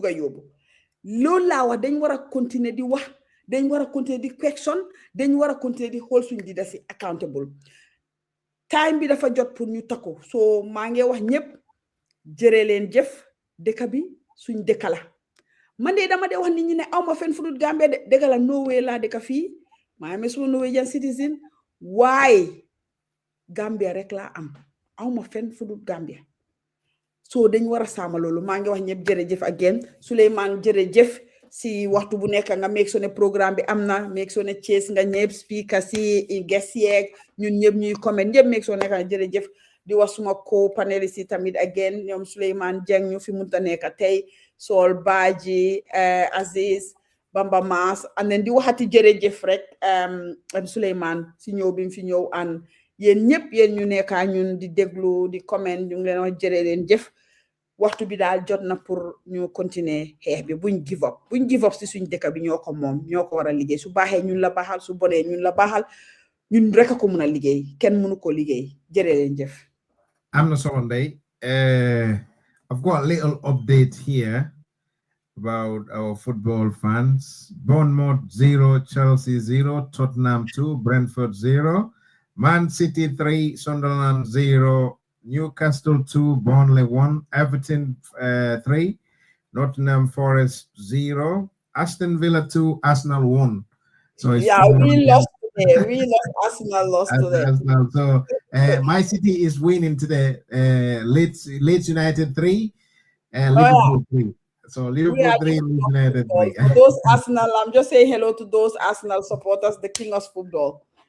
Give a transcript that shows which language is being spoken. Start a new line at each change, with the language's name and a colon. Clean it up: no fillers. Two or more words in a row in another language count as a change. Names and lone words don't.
Wolof: a yóbbu loolu laa wax dañ war a continuer di wax dañ war a continuer di question dañ war a continuer di xool suñ di da si
English: accountable time
Wolof: bi dafa jot pour ñu takku so maa ngi wax ñëpp jëree leen jëf dëkk bi suñ dëkk la man de dama de wax nit ñi ne awma fen fu dul Gambia de dëgg la Norway laa dëkk fii maa ngi suma
English: Norwegian citizen
Wolof: waaye Gambia rek laa am awma fen fu dul Gambia so dañ war a sàmm loolu maa ngi wax ñëpp jërëjëf again Souleymane jërëjëf si waxtu bu nekk nga
English: make sure
Wolof: ne programme bi am na
English: make sure
Wolof: ne Thiès nga ñëpp speaker si guest yeeg ñun ñëpp ñuy comment ñëpp
English: make sure
Wolof: ne nga jërëjëf di wax suma co panelist yi tamit again ñoom Souleymane Jeng ñu fi munta nekk tey Sol Baji Aziz Bamba Mass
English: and then
Wolof: di waxati jërëjëf rek Souleymane si ñëw bi mu fi ñëw an yéen ñëpp yéen ñu nekka ñun di déglu di comment ñu ngi leen wax jërë leen jëf waxtu bi daal jot na pour ñu continuer xeex bi buñ
English: give up
Wolof: si suñ dëkk bi ñoo ko moom ñoo ko war a liggéey su baaxee ñun la baaxal su bonee ñun la baaxal ñun rek a ko mun a liggéey kenn mënu ko liggéey jërë leen jëf. am na solo Ndeye.
English: I've got a little update here about our football fans. Bournemouth 0, Chelsea 0, Tottenham 2, Brentford 0, Man City 3, Sunderland 0, Newcastle 2, Burnley 1, Everton 3, Nottingham Forest 0, Aston Villa 2, Arsenal 1. So it's we lost today. Arsenal lost today. Arsenal. So my City is winning today. Leeds United 3, Liverpool 3. So Liverpool 3, Leeds United 3. Those Arsenal, I'm just saying hello to those Arsenal supporters, the king of football.